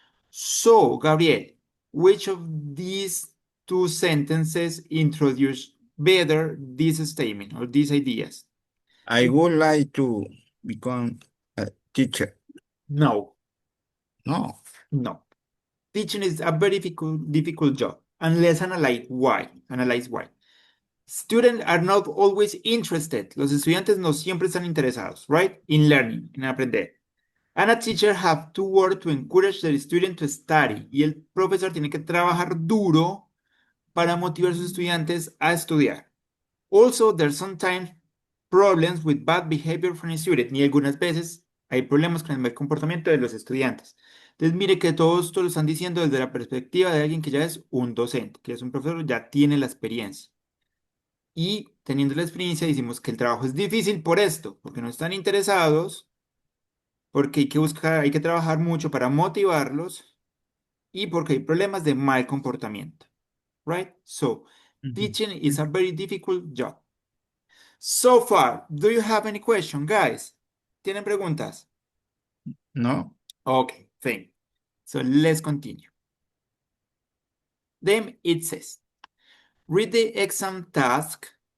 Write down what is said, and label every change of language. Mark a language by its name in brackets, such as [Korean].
[English] So, Gabriel, which of these two sentences introduce better this statement or these ideas? I would like to become a teacher. No, No. no. Teaching is a very difficult job, and let's analyze why. Students are not always interested. [Spanish] Los estudiantes no siempre están interesados, right? [English] In learning, [Spanish] en aprender. [English] And a teacher have to work to encourage the student to study. [Spanish] Y el profesor tiene que trabajar duro para motivar a sus estudiantes a estudiar. [English] Also, there's sometimes problems with bad behavior from students. [Spanish] Y algunas veces hay problemas con el mal comportamiento de los estudiantes. Entonces, mire que todo esto lo están diciendo desde la perspectiva de alguien que ya es un docente, que es un profesor, ya tiene la experiencia. Y teniendo la experiencia, decimos que el trabajo es difícil por esto, porque no están interesados, porque hay que trabajar mucho para motivarlos y porque hay problemas de mal comportamiento. [English] Right? So, teaching is a very difficult job. So far, do you have any question, guys? [Spanish] ¿Tienen preguntas? No. [English] Okay, thank you. So let's continue. Then it says, read the exam task.